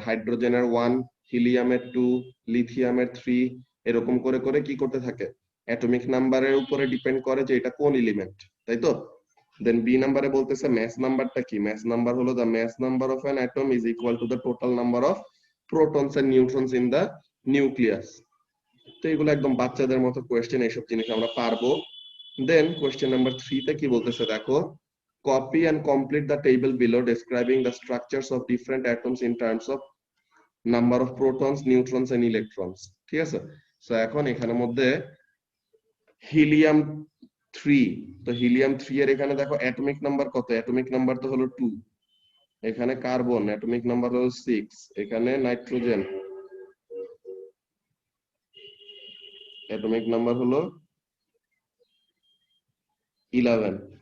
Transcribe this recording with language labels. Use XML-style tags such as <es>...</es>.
<bn>হাইড্রোজেনের 1, হিলিয়ামের 2, লিথিয়ামের 3, এরকম করে করে কি করতে থাকে অ্যাটমিক নাম্বারের উপরে ডিপেন্ড করে যে এটা কোন এলিমেন্ট, তাই তো। দেন বি নাম্বারে বলতেছে ম্যাস নাম্বারটা কি। ম্যাস নাম্বার হলো</bn> <en>The mass number of an atom is equal to the total number of protons and neutrons in the nucleus.</en> <bn>তো এগুলো একদম বাচ্চাদের মতো কোয়েশ্চেন, এইসব জিনিস আমরা পারবো। দেন কোয়েশ্চেন নাম্বার 3 তে কি বলতেছে দেখো,</bn> <en>copy and complete the table below describing the structures of different atoms in terms of number of protons, neutrons and electrons।</en> <bn>ঠিক আছে, সো এখন এখানের মধ্যে হিলিয়াম 3, তো হিলিয়াম 3 এর এখানে দেখো অ্যাটমিক নাম্বার কত, অ্যাটমিক নাম্বার তো হলো 2, এখানে কার্বন অ্যাটমিক নাম্বার হলো 6, এখানে নাইট্রোজেন অ্যাটমিক নাম্বার হলো 11।</bn>